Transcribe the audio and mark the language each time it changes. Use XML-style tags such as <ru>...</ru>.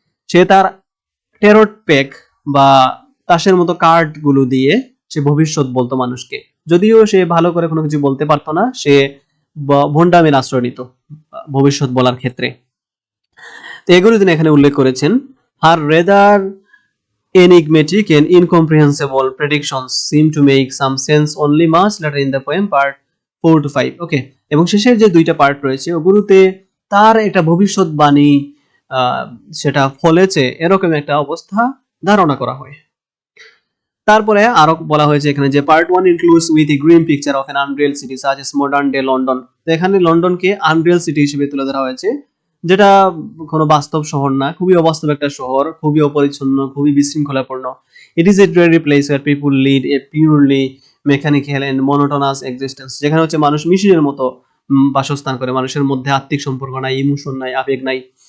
<bn>সে তার tarot pack বা তাসের মতো কার্ড গুলো দিয়ে সে ভবিষ্যৎ বলতো মানুষকে, যদিও সে ভালো করে কোনো কিছু বলতে পারতো না, সে ভন্ডামের আশ্রয় নিত ভবিষ্যৎ বলার ক্ষেত্রে। তো এগুলো তিনি এখানে উল্লেখ করেছেন।</bn> <en>আর rather enigmatic and incomprehensible predictions seem to make some sense only much later in the poem part 4 to 5.</en> <bn>ওকে, এবং শেষের যে দুইটা পার্ট রয়েছে ওগুলোতে তার একটা ভবিষ্যৎবাণী সেটা ফলেছে এরকম একটা অবস্থা ধারণা করা হয়। তারপরে আরো বলা হয়েছে এখানে যে part 1</bn> <en>includes with a grim picture of an unreal city such as modern day London.</en> <bn>তো এখানে লন্ডনকে আনরিয়াল সিটি হিসেবে তুলে ধরা হয়েছে, যেটা কোনো বাস্তব শহর না, খুবই অবাস্তব একটা শহর, খুবই অপরিচ্ছন্ন, খুবই বিশৃঙ্খলাপূর্ণ।</bn> <en>it is a dreary place where people lead a purely mechanical and monotonous existence,</en> <bn>যেখানে হচ্ছে মানুষ মেশিনের মতো বাসস্থান করে, মানুষের মধ্যে আত্মিক সম্পর্ক নাই, ইমোশন নাই, আবেগ নাই।</bn>